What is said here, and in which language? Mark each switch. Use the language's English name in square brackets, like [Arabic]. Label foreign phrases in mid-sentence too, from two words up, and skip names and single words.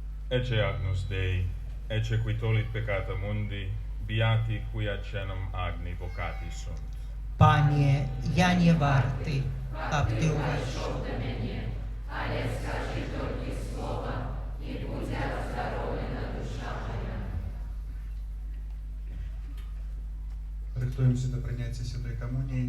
[Latin] Ecce agnus Dei, ecce qui tollit peccata mundi, beati qui ad caelum agni vocati sunt. [Ukrainian] Пане, я не вартий, каб ти увійшов. Рихтуємося до прийняття Святої Комунії.